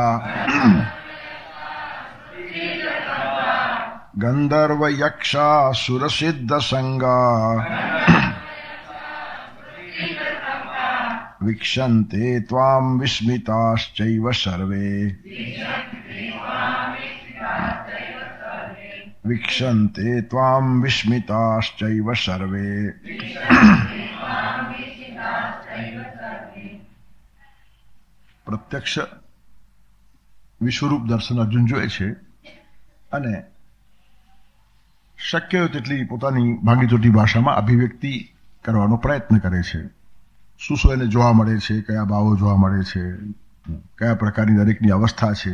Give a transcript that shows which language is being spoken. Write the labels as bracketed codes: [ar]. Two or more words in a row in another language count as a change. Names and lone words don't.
[sa] गन्धर्वयक्षासुरसिद्धसंगा वीक्षन्ते त्वां विस्मिताश्चैव सर्वे वीक्षन्ते त्वां विस्मिताश्चैव सर्वे। [gu] प्रत्यक्ष વિશ્વરૂપ દર્શન અર્જુન જોએ છે અને શક્ય હોય તેટલી પોતાની ભાંગીતૂટી ભાષામાં અભિવ્યક્તિ કરવાનો પ્રયત્ન કરે છે. શું શું એને જોવા મળે છે, કયા ભાવો જોવા મળે છે, કયા પ્રકારની દરેકની અવસ્થા છે.